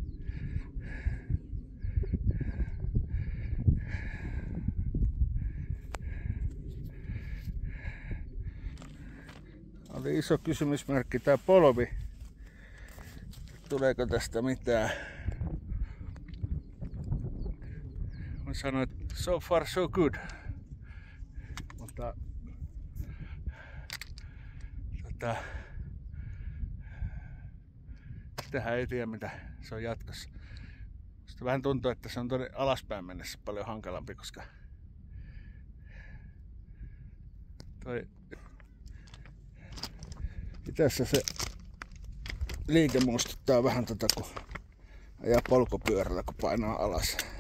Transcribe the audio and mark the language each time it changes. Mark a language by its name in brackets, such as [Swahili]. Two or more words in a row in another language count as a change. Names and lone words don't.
[Finnish] Oli iso kysymysmerkki tää polvi. Tuleeko tästä mitään? Mä sanoin, että [English] so far so good. [Finnish] Mutta sitähän ei tiedä mitä se on jatkossa. Sitten vähän tuntuu, että se on tuonne alaspäin mennessä paljon hankalampi, koska toi itässä se liike muistuttaa vähän kun ajaa polkupyörällä, kun painaa alas.